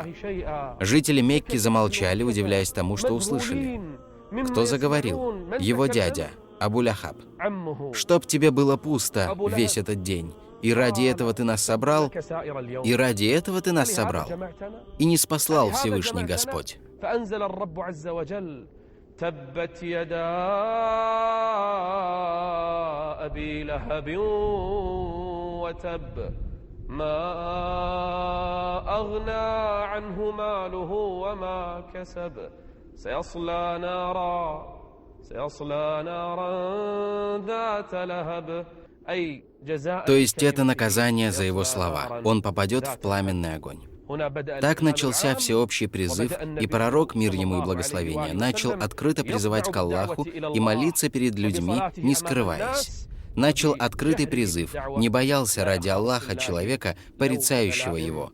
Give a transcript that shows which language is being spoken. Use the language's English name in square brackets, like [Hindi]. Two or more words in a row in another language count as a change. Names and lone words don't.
[Russian] Жители Мекки замолчали, удивляясь тому, что услышали. Кто заговорил? Его дядя, Абу Ляхаб. «Чтоб тебе было пусто весь этот день. И ради этого ты нас собрал? И ради этого ты нас собрал? И не спаслал Всевышний Господь». [Arabic] تبت يدا أبي لهب وتب ما أغنى عنه ماله وما كسب سيصلى نارا ذات لهب. [Russian] То есть это наказание за его слова. Он попадет в пламенный огонь. Так начался всеобщий призыв, и пророк, мир ему и благословение, начал открыто призывать к Аллаху и молиться перед людьми, не скрываясь. Начал открытый призыв, не боялся ради Аллаха человека, порицающего его.